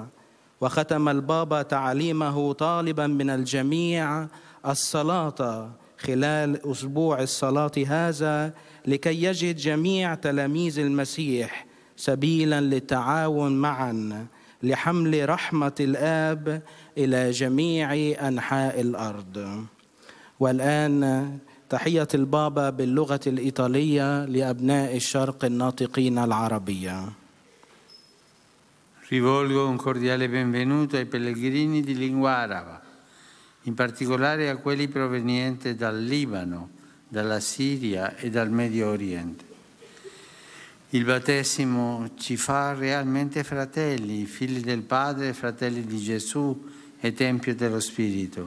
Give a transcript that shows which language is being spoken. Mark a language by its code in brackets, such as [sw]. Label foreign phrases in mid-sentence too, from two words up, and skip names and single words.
[ar] وختم البابا تعليمه طالبا من الجميع الصلاة خلال أسبوع الصلاة هذا لكي يجد جميع تلاميذ المسيح سبيلا للتعاون معا لحمل رحمة الآب إلى جميع أنحاء الأرض. والآن تحية البابا باللغة الإيطالية لأبناء الشرق الناطقين العربية. [it] Rivolgo un cordiale benvenuto ai pellegrini di lingua araba, in particolare a quelli provenienti dal Libano, dalla Siria e dal Medio Oriente. Il battesimo ci fa realmente fratelli, figli del Padre, fratelli di Gesù e Tempio dello Spirito.